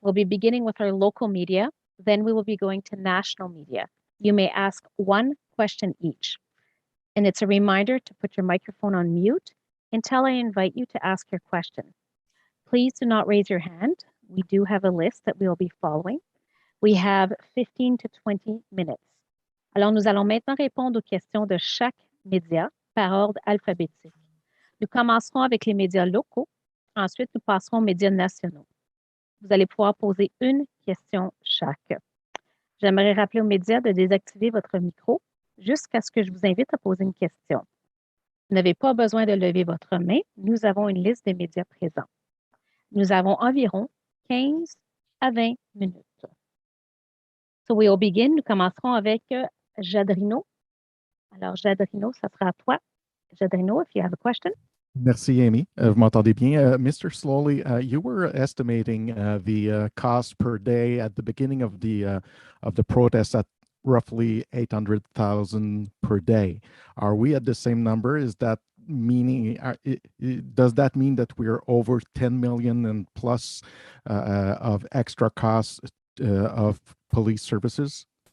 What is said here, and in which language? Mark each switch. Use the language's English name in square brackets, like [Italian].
[English] We'll be beginning with our local media. Then we will be going to national media. You may ask one question each. And it's a reminder to put your microphone on mute until I invite you to ask your question. Please do not raise your hand. We do have a list that we will be following. We have 15 to 20 minutes. [French] Alors, nous allons maintenant répondre aux questions de chaque média par ordre alphabétique. Nous commencerons avec les médias locaux. Ensuite, nous passerons aux médias nationaux. Vous allez pouvoir poser une question chaque. J'aimerais rappeler aux médias de désactiver votre micro jusqu'à ce que je vous invite à poser une question. Vous n'avez pas besoin de lever votre main. Nous avons une liste des médias présents. Nous avons environ 15 à 20 minutes. [English] So we will begin. [French] Nous commencerons avec Jadrino. Alors, Jadrino, ça sera à toi. [English] Jadrino, if you have a question. [French] Merci, Amy. Vous m'entendez bien? Mr. [English] Slowly, you were estimating the cost per day at the beginning of the protest at roughly 800,000 per day. Are we at the same number? Is that meaning? Does that mean that we are over 10 million and plus of extra costs of police services?